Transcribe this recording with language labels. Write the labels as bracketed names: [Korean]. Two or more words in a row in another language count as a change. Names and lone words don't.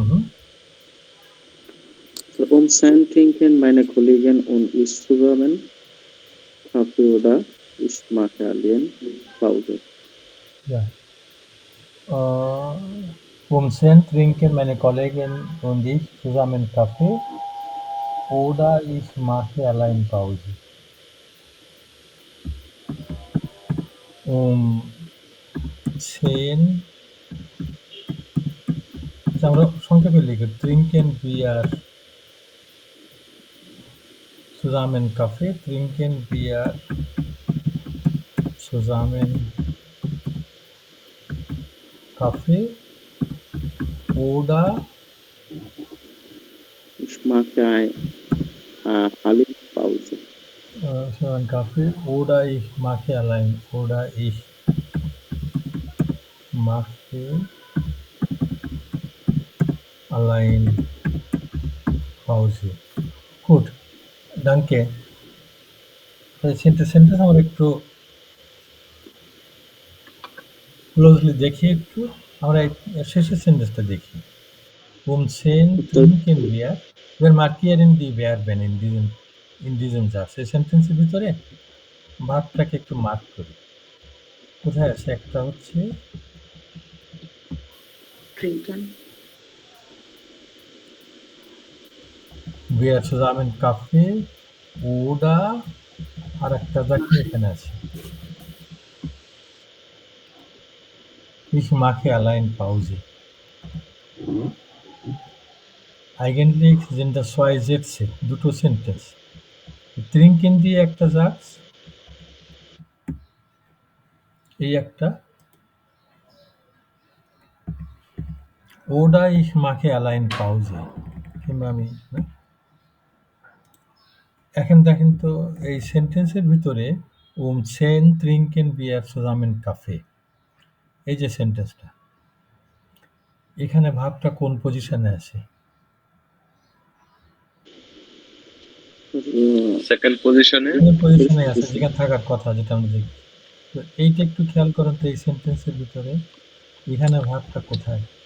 [German] Um Sein trinken meine Kollegen und ich zusammen Kaffee oder ich mache allein Pause. Ja. Um 10 trinken meine Kollegen und ich zusammen Kaffee oder ich mache allein Pause. Um 10 [Bangla] আমরা সংক্ষেপে লিখি [German] trinken wir zusammen Kaffee, trinken wir zusammen Kaffee oder Ich mache allein Pause. zusammen Kaffee oder ich mache allein oder ich mache allein Pause. Gut, danke. [Bangla] সেন্টেন্স আমরা একটু ক্লোজলি দেখি, একটু আমরা শেষের সেন্টেন্সটা দেখি। [German] Um 10 trinken wir, wir markieren die Verben in diesem Satz। [Bangla] এই সেন্টেন্সের ভিতরে ভার্বটাকে একটু মার্ক করি। কোথায় আছে? একটা হচ্ছে [German] Trinken, wir zusammen Kaffee oder [Bangla] আর একটা দেখি এখানে আছে [German] ich mache allein Pause। Eigentlich sind das zwei Sätze, [Bangla] দুটো সেন্টেন্স। trinken দিয়ে একটা Satz, এই একটা, [German] oder ich mache allein Pause, [Bangla] কিংবা আমি না। এখন দেখেন তো এই সেন্টেন্সের ভিতরে [German] um 10 trinken wir zusammen Kaffee, [Bangla] এই যে সেন্টেন্সটা, এখানে ভাবটা কোন পজিশনে আছে? সেকেন্ড পজিশনে। কোন পজিশনে আছে যেখানে থাকার কথা, যেটা আমরা দেখি। তো এইটা একটু খেয়াল করেন তো, এই সেন্টেন্সের ভিতরে এখানে ভাবটা কোথায়?